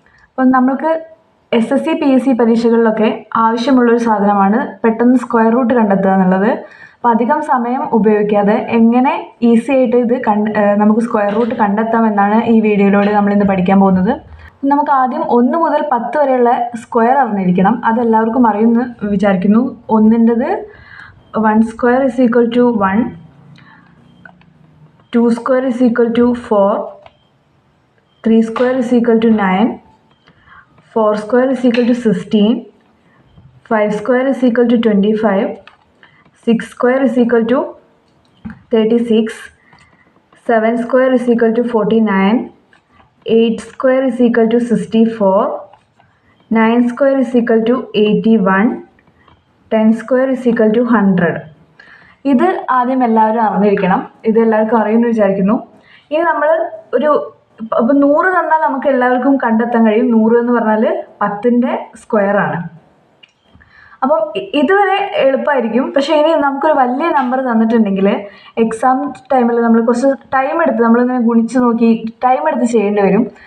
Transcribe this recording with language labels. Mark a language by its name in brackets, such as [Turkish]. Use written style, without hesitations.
[Malayalam] അപ്പം നമുക്ക് SSC PSC പരീക്ഷകളിലൊക്കെ ആവശ്യമുള്ളൊരു സാധനമാണ് പെട്ടെന്ന് സ്ക്വയർ റൂട്ട് കണ്ടെത്തുക എന്നുള്ളത്. അപ്പോൾ അധികം സമയം ഉപയോഗിക്കാതെ എങ്ങനെ ഈസി ആയിട്ട് ഇത് നമുക്ക് സ്ക്വയർ റൂട്ട് കണ്ടെത്താമെന്നാണ് ഈ വീഡിയോയിലൂടെ നമ്മൾ ഇന്ന് പഠിക്കാൻ പോകുന്നത്. നമുക്ക് ആദ്യം 1 മുതൽ 10 വരെയുള്ള സ്ക്വയർ അറിഞ്ഞിരിക്കണം. അതെല്ലാവർക്കും അറിയുമെന്ന് വിചാരിക്കുന്നു. [English] ഒന്നിൻ്റെത് 1 square is equal to 1, 2 square is equal to 4, 3 square is equal to 9, 4 square is equal to 16, 5 square is equal to 25, 6 square is equal to 36, 7 square is equal to 49, 8 square is equal to 64, 9 square is equal to 81, 10 square is equal to 100. [Malayalam] ഇത് ആദ്യം എല്ലാവരും അറിഞ്ഞിരിക്കണം. ഇത് എല്ലാവർക്കും അറിയുമെന്ന് വിചാരിക്കുന്നു. ഇനി നമ്മൾ അപ്പോൾ 100 തന്നാൽ നമുക്ക് എല്ലാവർക്കും കണ്ടെത്താൻ കഴിയും. 100 എന്ന് പറഞ്ഞാൽ 10ൻ്റെ സ്ക്വയർ ആണ്. അപ്പം ഇതുവരെ എളുപ്പമായിരിക്കും. പക്ഷേ ഇനി നമുക്കൊരു വലിയ നമ്പർ തന്നിട്ടുണ്ടെങ്കിൽ എക്സാം ടൈമിൽ നമ്മൾ കുറച്ച് ടൈം എടുത്ത് നമ്മളിങ്ങനെ ഗുണിച്ച് നോക്കി ടൈം എടുത്ത് ചെയ്യേണ്ടി വരും.